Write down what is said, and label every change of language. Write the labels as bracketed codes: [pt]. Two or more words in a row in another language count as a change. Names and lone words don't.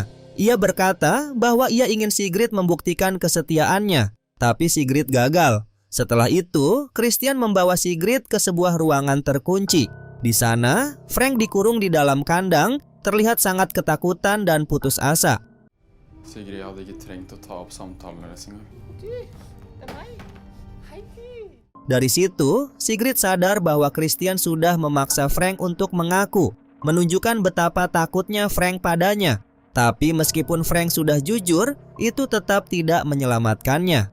[id] Ia berkata bahwa ia ingin Sigrid membuktikan kesetiaannya, tapi Sigrid gagal. Setelah itu, Christian membawa Sigrid ke sebuah ruangan terkunci. Di sana, Frank dikurung di dalam kandang, terlihat sangat ketakutan dan putus asa. [no] Sigrid hade ikke trengt å ta opp samtalen deres engang. [id] Dari situ, Sigrid sadar bahwa Christian sudah memaksa Frank untuk mengaku, menunjukkan betapa takutnya Frank padanya. Tapi meskipun Frank sudah jujur, itu tetap tidak menyelamatkannya.